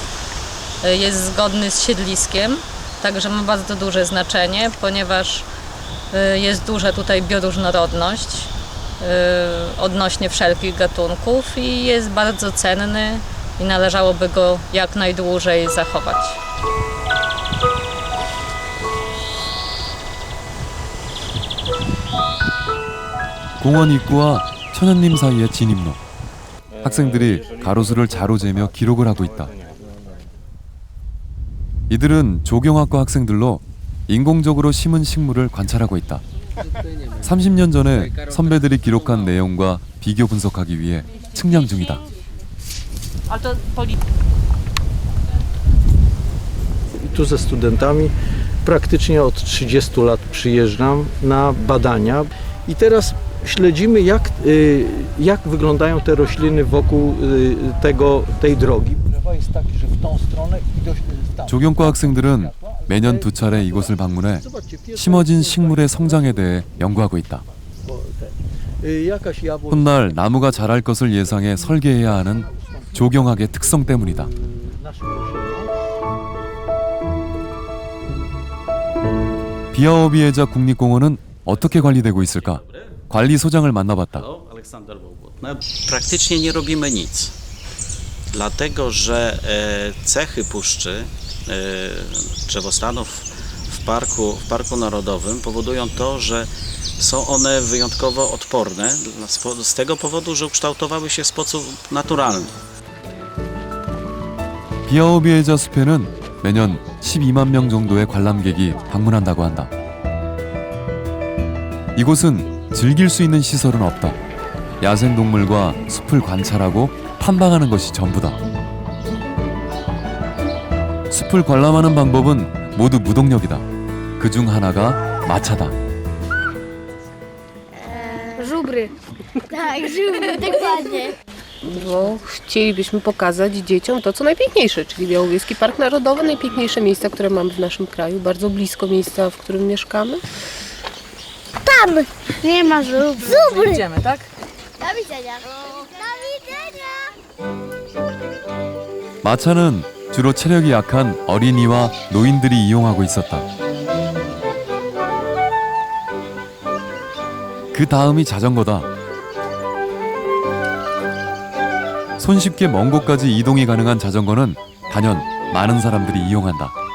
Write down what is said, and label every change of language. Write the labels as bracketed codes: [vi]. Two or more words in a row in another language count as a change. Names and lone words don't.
[pl] Jest zgodny z siedliskiem, także ma bardzo duże znaczenie, ponieważ jest duża tutaj bioróżnorodność odnośnie wszelkich gatunków i jest bardzo cenny i należałoby go jak najdłużej zachować. [ko] 공원 입구와 천연림 사이의 진입로. 학생들이 가로수를 자로 재며 기록을 하고 있다. 이들은 조경학과 학생들로 인공적으로 심은 식물을 관찰하고 있다. 30년 전에 선배들이 기록한 내용과 비교 분석하기 위해 측량 중이다. [pl] Tu ze studentami praktycznie od 30 lat przyjeżdżam na badania i teraz śledzimy jak wyglądają te rośliny wokół tej drogi. [ko] 조경과 학생들은 매년 2차례 이곳을 방문해 심어진 식물의 성장에 대해 연구하고 있다. 훗날 나무가 자랄 것을 예상해 설계해야 하는 조경학의 특성 때문이다. 비아오비에자 국립공원은 어떻게 관리되고 있을까? 관리소장을 만나봤다. [pl] Praktycznie nie robimy nic, dlatego że cechy puszczy, drzewostanów w Parku Narodowym powodują to, że są one wyjątkowo odporne z tego powodu, że ukształtowały się w sposób naturalny. [ko] 비아오비에자 숲에는 매년 12만 명 정도의 관람객이 방문한다고 한다. 이곳은 즐길 수 있는 시설은 없다. 야생동물과 숲을 관찰하고 탐방하는 것이 전부다. 숲을 관람하는 방법은 모두 무동력이다. 그중 하나가 마차다. [pl] Żubry. Tak, żubry, dokładnie. Bo chcielibyśmy pokazać dzieciom to, co najpiękniejsze, czyli Białowieski Park Narodowy, najpiękniejsze miejsca, które mamy w naszym kraju, bardzo blisko miejsca, w którym mieszkamy. Tam nie ma żubry. Żubry. Idziemy, tak? Do widzenia. Do widzenia. [ko] 마차는 주로 체력이 약한 어린이와 노인들이 이용하고 있었다. 그 다음이 자전거다. 손쉽게 먼 곳까지 이동이 가능한 자전거는 단연 많은 사람들이 이용한다.